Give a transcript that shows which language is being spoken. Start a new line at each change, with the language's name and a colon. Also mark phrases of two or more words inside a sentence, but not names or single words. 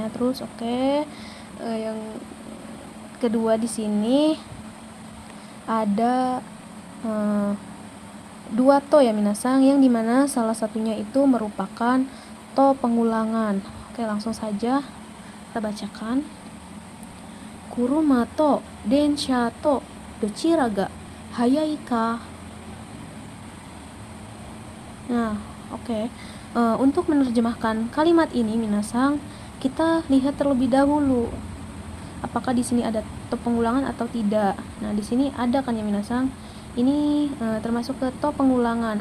Indonesian: Terus oke, yang kedua di sini ada dua to ya minasang, yang dimana salah satunya itu merupakan to pengulangan. Oke, langsung saja kita bacakan.
Japanese: 車と電車とどちらが速いか.
Indonesian: Nah, oke. Untuk menerjemahkan kalimat ini minasang, kita lihat terlebih dahulu apakah di sini ada to pengulangan atau tidak. Nah, di sini ada kan ya minasang. Ini termasuk ke to pengulangan.